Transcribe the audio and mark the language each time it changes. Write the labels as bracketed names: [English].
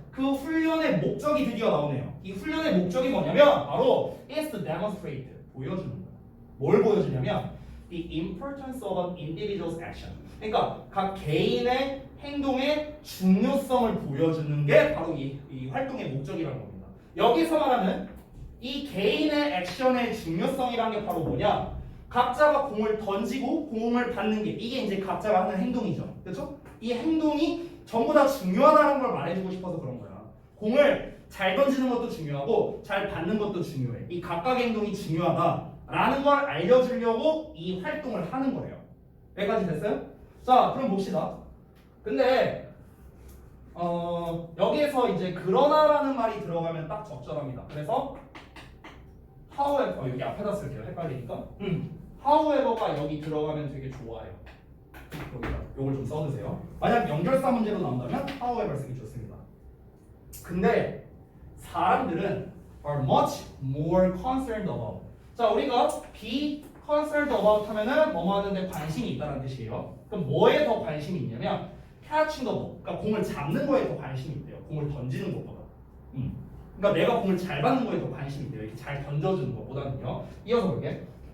[Korean] 그 훈련의 목적이 드디어 나오네요. 이 훈련의 목적이 뭐냐면 바로 [English] is to demonstrate. [Korean] 보여주는 거야. 뭘 보여주냐면 [English] the importance of an individual's action. [Korean] 그러니까 각 개인의 행동의 중요성을 보여주는 게 바로 이 활동의 목적이라는 겁니다. 여기서 말하는 이 개인의 액션의 중요성이라는 게 바로 뭐냐? 각자가 공을 던지고 공을 받는 게 이게 이제 각자가 하는 행동이죠. 그렇죠? 이 행동이 전부 다 중요하다는 걸 말해주고 싶어서 그런 거야. 공을 잘 던지는 것도 중요하고 잘 받는 것도 중요해. 이 각각의 행동이 중요하다라는 걸 알려주려고 이 활동을 하는 거예요. 여기까지 됐어요? 자, 그럼 봅시다. 근데 여기에서 이제 그러나라는 말이 들어가면 딱 적절합니다. 그래서 however 여기 앞에다 쓸게요. 헷갈리니까. however가 여기 들어가면 되게 좋아요. 여기다 요걸 좀 써주세요. 만약 연결사 문제로 나온다면 however 쓰기 좋습니다. 근데 사람들은 [English] are much more concerned about. [Korean] 자, 우리가 [English] be concerned about [Korean] 하면은 뭐뭐 하는데 관심이 있다는 뜻이에요. 그럼 뭐에 더 관심이 있냐면 [English] catching the ball. [Korean] 그러니까 공을 잡는 거에 더 관심이 있대요. 공을 던지는 것보다. 그러니까 내가 공을 잘 받는 거에 더 관심이 있대요. 이렇게 잘 던져주는 것보다는요. 이어서 볼게.